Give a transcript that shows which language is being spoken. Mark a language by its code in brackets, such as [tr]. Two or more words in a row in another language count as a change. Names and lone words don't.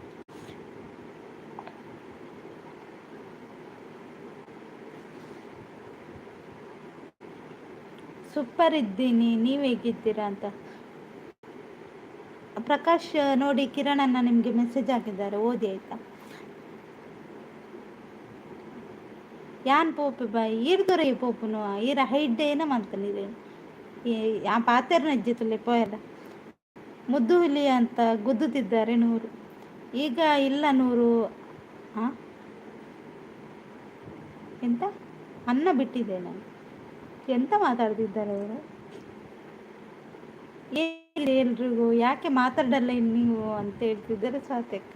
[kn] ಸೂಪರ್ ಇದ್ದೀನಿ, ನೀವು ಹೇಗಿದ್ದೀರಾ ಅಂತ ಪ್ರಕಾಶ್. ನೋಡಿ ಕಿರಣ್ ನಿಮಗೆ ಮೆಸೇಜ್ ಹಾಕಿದ್ದಾರೆ, ಓದಿ ಆಯ್ತಾ? [tcy] ಯಾನ್ ಪೋಪು ಬಾಯ್ ಈರ್ದೊರೆ ಪೋಪುನು ಈರ ಹೈಡ್ [kn] ಏನ ಮಾಡ್ತಾನೆ [tcy] ಆ ಪಾತೆರ್ನ ಇಜ್ಜಿತಲ್ಲಿ ಪೋಯಲ್ಲ. [kn] ಮುದ್ದು ಹುಲಿ ಅಂತ ಗುದ್ದುತ್ತಿದ್ದಾರೆ ನೂರು. ಈಗ ಇಲ್ಲ ನೂರು. ಎಂತ ಅನ್ನ ಬಿಟ್ಟಿದೆ ನಾನು. ಎಂತ ಮಾತಾಡ್ತಿದ್ದಾರೆ ಅವರು? ಎಲ್ರಿಗೂ ಯಾಕೆ ಮಾತಾಡಲ್ಲ ನೀವು ಅಂತ ಹೇಳ್ತಿದ್ದಾರೆ ಸ್ವಾತಕ್ಕೆ.